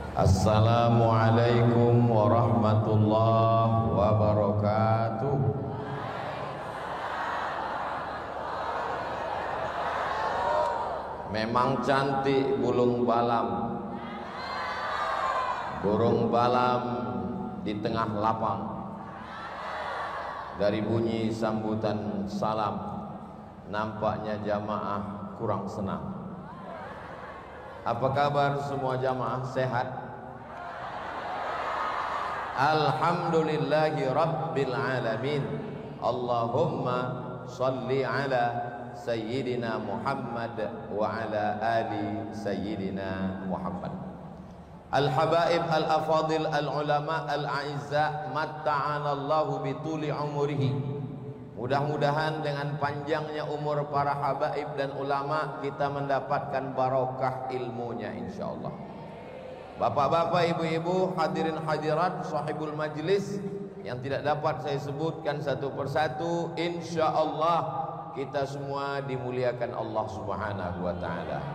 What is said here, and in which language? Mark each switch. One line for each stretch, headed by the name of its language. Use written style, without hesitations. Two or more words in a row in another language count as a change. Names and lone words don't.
Arabic: السلام عليكم ورحمة الله وبركاته.
Indonesian: Memang cantik burung balam. Burung balam di tengah lapang. Dari bunyi sambutan salam, nampaknya jamaah kurang senang. Apa kabar semua jamaah, sehat?
Arabic: الحمد لله رب العالمين. اللهم صل على سيدنا محمد وعلى آل سيدنا محمد. الحبائب الأفاضل العلماء الأعزاء متعنا الله بطول أعمارهم.
Indonesian: Mudah-mudahan dengan panjangnya umur para habaib dan ulama kita mendapatkan barokah ilmunya insyaallah. Bapak-bapak, ibu-ibu, hadirin hadirat, sahibul majlis yang tidak dapat saya sebutkan satu persatu, insyaallah kita semua dimuliakan Allah
Arabic: سبحانه وتعالى.